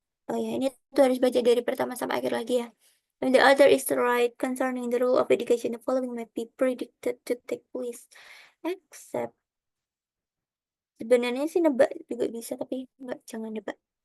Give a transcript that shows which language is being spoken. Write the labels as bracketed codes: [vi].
[id] Oh ya, ini tuh harus baca dari pertama sampai akhir lagi ya. [en] When the other is right concerning the role of education, the following might be predicted to take place. [id] Except, sebenarnya sih nebak juga bisa, tapi enggak, jangan nebak.